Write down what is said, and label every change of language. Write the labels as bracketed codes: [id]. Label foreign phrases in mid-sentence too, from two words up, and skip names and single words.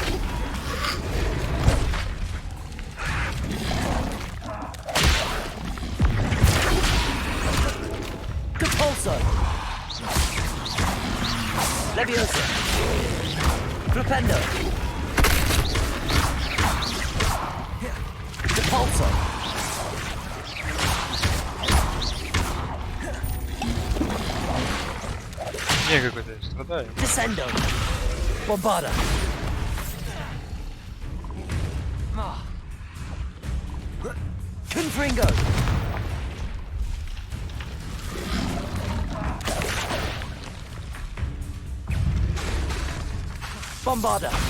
[la] Repulso. Leviosa. Flipendo. Repulso. [ru] Не, какой-то я страдаю. [la] Descendo. Bombarda. Confringo. Bombarda.